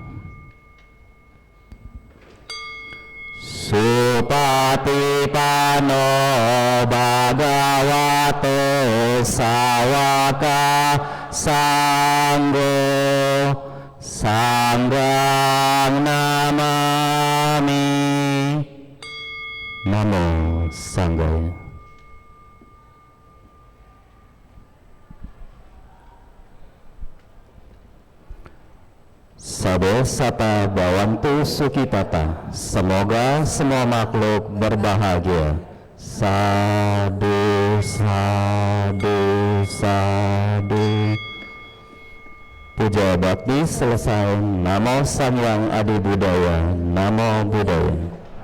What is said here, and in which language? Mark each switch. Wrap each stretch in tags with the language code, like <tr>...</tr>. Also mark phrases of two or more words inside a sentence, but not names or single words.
<pi>Supatipano Bhagavato Sawaka Sanggo Sanghang Namami. Namo Sanghaya. Sabo Sata Bawantu Sukitata.</pi> <id>Semoga semua makhluk berbahagia.</id> <pi>Sadu, sadu, sadu.</pi> <id>Puja bakti selesai.</id> <pi>Namo Sang Hyang Adi Budaya. Namo Budaya.</pi>